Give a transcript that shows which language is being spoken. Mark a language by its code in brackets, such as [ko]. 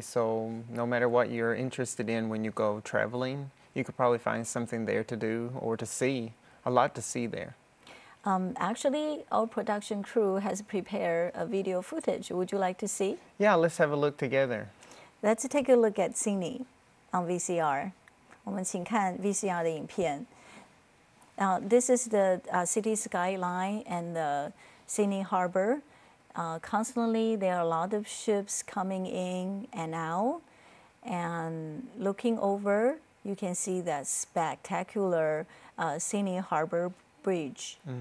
[en] So no matter what you're interested in when you go traveling, you could probably find something there to do or to see. A lot to see there. Actually, our production crew has prepared a video footage. Would you like to see? Yeah, let's have a look together. Let's take a look at Sydney on VCR. [zh] 我们请看 VCR 的影片。 [en] This is the city skyline and the Sydney Harbor. Constantly, there are a lot of ships coming in and out. And looking over, you can see that spectacular Sydney Harbor Bridge.